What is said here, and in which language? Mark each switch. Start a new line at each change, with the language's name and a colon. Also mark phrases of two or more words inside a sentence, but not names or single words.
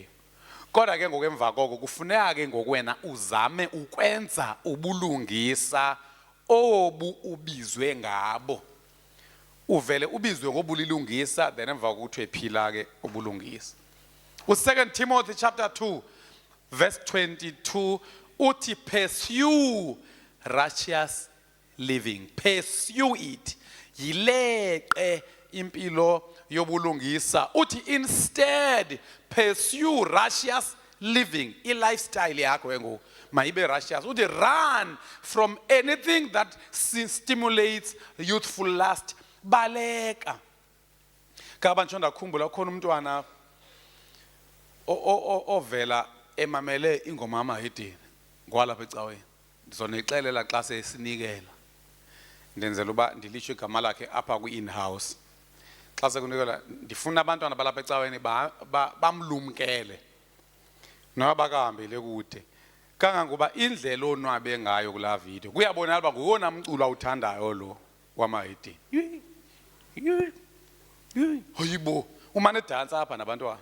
Xhosa: Kodwa ke ngokemva koko kufuneka ke ngokwena uzame ukwenza ubulungisa obu ubizwe ngabo. Uvele ubizwe ngobulilungisa then emva kokuthi ephila ke ubulungisa.
English: U2 Timothy chapter 2 verse 22 uthi pursue righteous living. Pursue it.
Xhosa: Yileqe impilo yobulungisa.
English: Uthi instead pursue righteous living.
Xhosa: I-lifestyle yakho engo mayibe righteous.
English: Uthi run from anything that stimulates youthful lust.
Xhosa: Baleka. Kaba nje ndakhumbula khona umntwana ovela emamele ingoma yamahedeni ngwalapha ecaweni. Ndizonixelela xa sesinikela. Ndenzela uba ndilisho igama lakhe apha kwi-in-house. Xa sekunikela ndifuna abantwana balapha ecaweni bamlumkele noba bakahambele kude. Kangangoba indlela onwabe ngayo kula video kuyabonakala uba nguyona mculo awuthandayo lo wamahedeni. Hayibo umane dansa apha nabantwana.